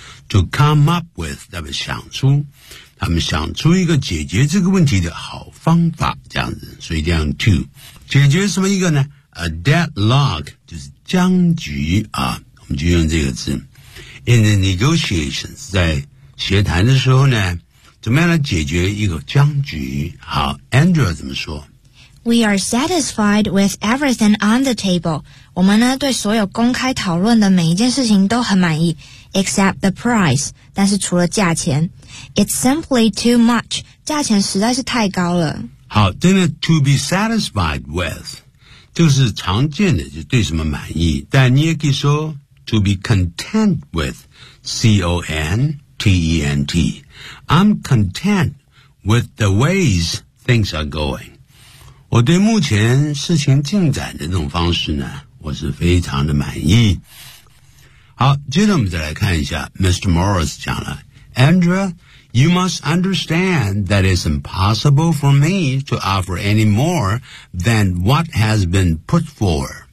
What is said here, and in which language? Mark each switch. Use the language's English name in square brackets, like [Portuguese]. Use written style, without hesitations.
[English] To come up with, [Chinese] 代表想出，他们想出一个解决这个问题的好方法，这样子，所以这样 to 解决什么一个呢 ？ [English] A deadlock [Chinese] 就是僵局啊，我们就用这个字。 [English] In the negotiations, [Chinese] 在协谈的时候呢，怎么样来解决一个僵局？好 ，Andrew 怎么说 [English] We are satisfied with everything on the table. [Chinese] 我们呢对所有公开讨论的每一件事情都很满意 [English] except the price. [Chinese] 但是除了价钱 [English] It's simply too much. [Chinese] 价钱实在是太高了。好，这个 [English] to be satisfied with [Chinese] 就是常见的，就对什么满意。但你也可以说 [English] to be content with, [Chinese] C-O-N-T-E-N-T. [English] I'm content with the ways things are going. [Chinese] 我对目前事情进展的这种方式呢，我是非常的满意。好，接着我们再来看一下 Mr. [English] Morris [Chinese] 讲了 [English] Andrea, you must understand that it's impossible for me to offer any more than what has been put for.